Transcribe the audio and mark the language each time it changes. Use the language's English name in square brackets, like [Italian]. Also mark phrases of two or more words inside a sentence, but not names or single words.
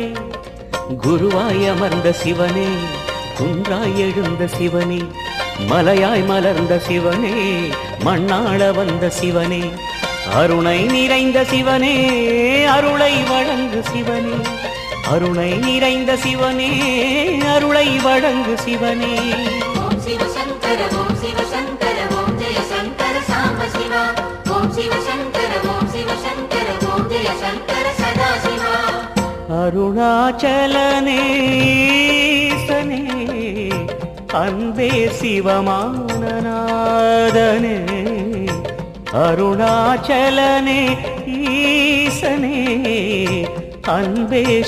[Tamil] குருவாய் அமர்ந்த சிவனே குன்றாய் எழுந்த சிவனே மலையாய் மலர்ந்த சிவனே மண்ணாள வந்த சிவனே அருணை நிறைந்த சிவனே அருளை வழங்கு சிவனே அருணை நிறைந்த சிவனே அருளை வழங்கு சிவனே [Sanskrit] ॐ शिव शङ्कर ॐ शिव शङ्कर ॐ जय शङ्कर साम्ब शिवा ॐ शिव शङ्कर ॐ शिव शङ्कर ॐ जय शङ्कर सदाशिवा [Tamil] அருணாச்சலனே ஈசனே அன்பே சிவமானநாதனே அருணாச்சலனே ஈசனே அன்பே